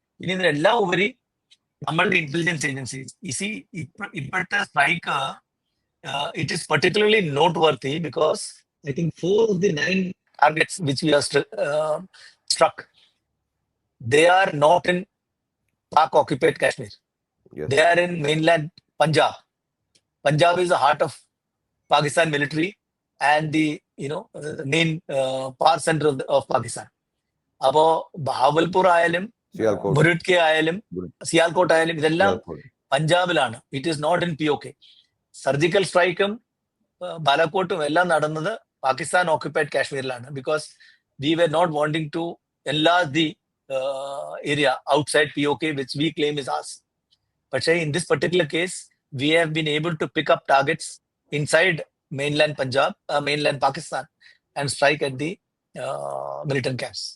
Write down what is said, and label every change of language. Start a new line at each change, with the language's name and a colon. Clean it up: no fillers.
Malayalam: ഇനി ഇതിനെല്ലാം ഉപരി നമ്മളുടെ ഇന്റലിജൻസ് ഏജൻസീസ് ഇപ്പോഴത്തെ strike
English: it is particularly noteworthy because I think 4 of the 9 targets which we have struck, they are not in Pak occupied Kashmir. Yes. They are in mainland Punjab. Punjab is the heart of Pakistan military and the main power center of Pakistan.
Malayalam: അപ്പോൾ ബഹാവൽപൂർ ആയാലും Sialkot. മുരുട്കെ ആയാലും സിയാൽകോട്ട് ആയാലും ഇതെല്ലാം Sialkot. പഞ്ചാബിലാണ്.
English: It is not in POK.
Malayalam: Surgical സ്ട്രൈക്കും ബാലാക്കോട്ടും എല്ലാം നടന്നത് Pakistan occupied കാശ്മീരിലാണ്.
English: Because we were not wanting to enlarge the area outside POK which we claim is ours. പക്ഷേ in this particular case we have been able to pick up targets inside mainland Punjab, mainland Pakistan and strike at the militant camps.